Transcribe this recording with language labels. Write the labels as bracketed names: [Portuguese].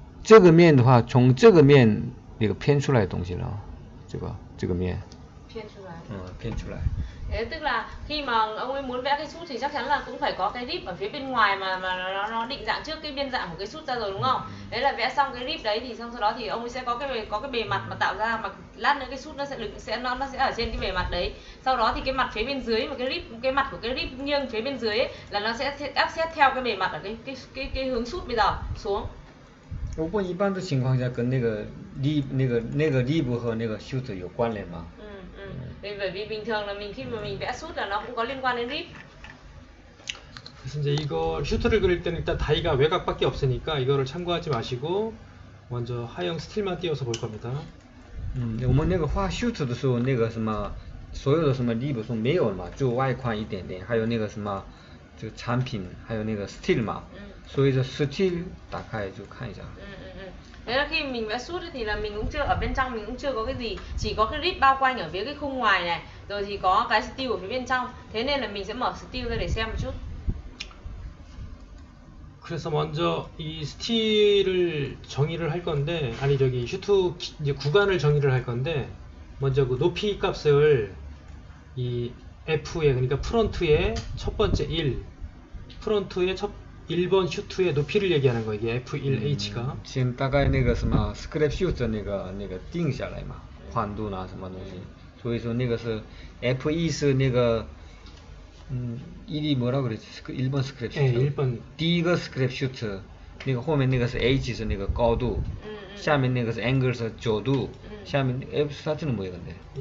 [Chinese] 这个面的话，从这个面那个偏出来的东西了，这个面。 Phiên出来. 偏出来。 [Vietnamese] Thế tức là khi mà ông ấy muốn vẽ cái sút thì chắc chắn là cũng phải có cái rip ở phía bên ngoài mà nó định dạng trước cái biên dạng của cái sút ra rồi đúng không? Đấy là vẽ xong cái rip đấy thì xong sau đó thì ông ấy sẽ có cái bề mặt mà tạo ra mà lát nữa cái sút nó sẽ ở trên cái bề mặt đấy. Sau đó thì cái mặt phía bên dưới mà cái mặt của cái rip nghiêng phía bên dưới ấy, là nó sẽ áp xét theo cái bề mặt ở cái hướng sút bây giờ xuống. [Chinese] 不过一般的情况下跟那个力部和那个 shoot 有关联嘛。 [Vietnamese] bởi vì bình thường là khi mà mình vẽ sút là nó cũng có liên quan đến rip. [Korean] 그래서 이제 이거 슈트를 그릴 때는 일단 다이가 외곽밖에 없으니까 이거를 참고하지 마시고 먼저 하형 스틸만 띄워서 볼 겁니다. [Chinese] 我们那个画 shoot 的时候，那个什么所有的什么力部是没有了嘛，就外宽一点点，还有那个什么就产品，还有那个 still 嘛，所以说 still 打开就看一下。 [Vietnamese] Thế là khi mình vẽ sút thì là mình cũng chưa ở bên trong mình cũng chưa có cái gì, chỉ có cái rip bao quanh ở phía cái khung ngoài này, rồi thì có cái steel ở phía bên trong. Thế nên là mình sẽ mở steel ra để xem một chút. [Korean] 그래서 먼저 이 스틸을 정의를 할 건데 슈트 이제 구간을 정의를 할 건데 먼저 그 높이 값을 이 F에 그러니까 프론트의 첫 번째 1 프론트의 1번 슈트의 높이를 얘기하는 거 이게 F1H가 [Chinese] 先大概那个什么 script shoot 那个定下来嘛，宽度啦什么东西，所以说那个是 F1 是那个ED [Korean] 뭐라 그랬지? 그 1번 스크랩 슈트. 예, 1번. [Chinese] 第一个 스크랩 슈트. 那个后面那个是 H 是那个高度，下面那个是 angle 是角度，下面 [Korean] F start는 뭐예요, 근데?